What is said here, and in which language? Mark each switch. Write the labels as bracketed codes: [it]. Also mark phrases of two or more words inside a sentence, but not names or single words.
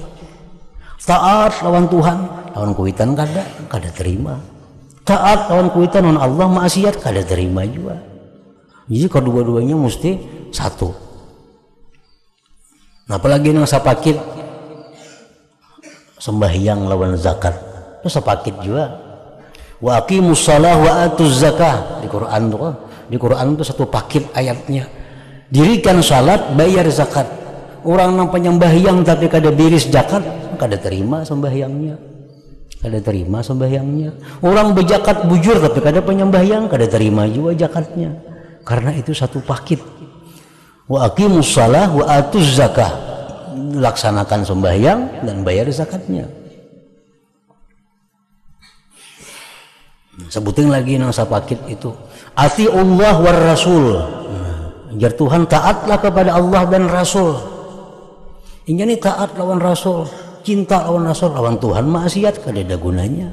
[bjn] Taat lawan Tuhan, lawan kuitan kada terima. Taat lawan kuitan lawan Allah, maksiat kada terima juga. Jadi kedua-duanya mesti satu. Nah, apalagi yang sapakit sembahyang lawan zakat itu sapakit juga. [ar] وأقيموا الصلاة وآتوا الزكاة [bjn] di Quran tuh. Di Quran itu satu paket ayatnya. Dirikan salat, bayar zakat. Orang nang penyembahyang tapi kada biris zakat, kada terima sembahyangnya. Kada terima sembahyangnya. Orang berzakat bujur tapi kada penyembahyang, kada terima juga zakatnya. Karena itu satu paket. [ar] وأقيموا الصلاة وآتوا الزكاة, [bjn] laksanakan sembahyang dan bayar zakatnya. Sebutin lagi nang sapakit itu [ar] أطيعوا الله والرسول, [bjn] jar Tuhan taatlah kepada Allah dan Rasul. Ini taat lawan Rasul, cinta lawan Rasul, lawan Tuhan maksiat kada ada gunanya.